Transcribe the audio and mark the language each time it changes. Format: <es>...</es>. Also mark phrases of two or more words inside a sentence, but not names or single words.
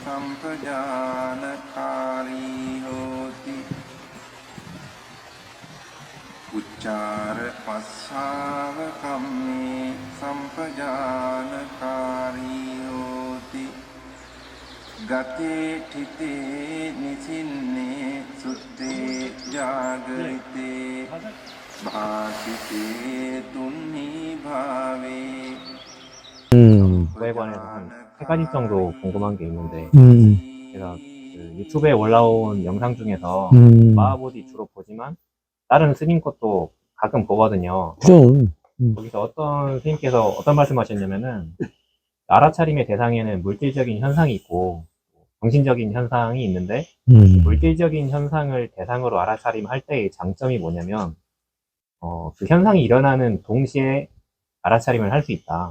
<pi>සම්පජානකාරී හෝති උච්චාර පස්සාව කම්මේ සම්පජානකාරී හෝති ගතේ ठिते නිසින්නේ සුත්තේ ජාගරිතේ භාසිතේ තුන්හි භාවේ.</pi> <ko>그거에 관해서 한 3가지 정도 궁금한 게 있는데, 제가 그 유튜브에 올라온 영상 중에서 마하보디 주로 보지만 다른 스님 것도 가끔 보거든요. 그럼. 거기서 어떤 스님께서 어떤 말씀하셨냐면은, 알아차림의 대상에는 물질적인 현상이 있고 정신적인 현상이 있는데, 물질적인 현상을 대상으로 알아차림할 때의 장점이 뭐냐면, 그 현상이 일어나는 동시에 알아차림을 할 수 있다.</ko>